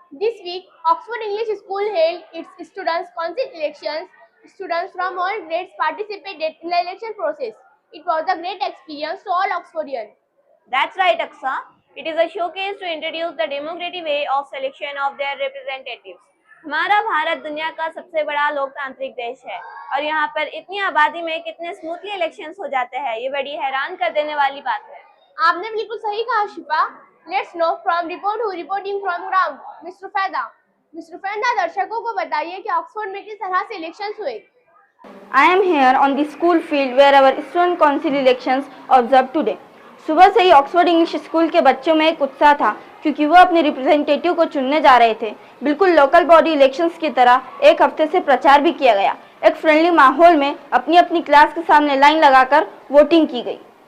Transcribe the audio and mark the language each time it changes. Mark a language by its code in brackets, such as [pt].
[en] This week, Oxford English School held its students' council elections. Students from all grades participated in the election process. It was a great experience to all Oxfordians. That's right, Aksa. It is a showcase to introduce the democratic way of selection of their representatives. [hi] हमारा भारत दुनिया का सबसे बड़ा लोकतांत्रिक देश है और यहाँ पर इतनी आबादी में कितने स्मूथली इलेक्शंस हो जाते हैं, ये बड़ी हैरान कर देने वाली बात है। आपने बिल्कुल सही कहा शिफा। [en] Let's know from report who reporting from ground. Mr. Faida. Mr. [hi] Faida, दर्शकों को बताइए कि ऑक्सफोर्ड में किस तरह से इलेक्शंस हुए। [en] I am here on the school field where our student council elections observed today. [hi] सुबह से ही ऑक्सफोर्ड इंग्लिश स्कूल के बच्चों में एक उत्साह था क्योंकि वो अपने रिप्रेजेंटेटिव को चुनने जा रहे थे। बिल्कुल लोकल बॉडी इलेक्शंस की तरह एक हफ्ते से प्रचार भी किया गया। एक फ्रेंडली माहौल में अपनी अपनी क्लास के सामने लाइन लगाकर वोटिंग की गई।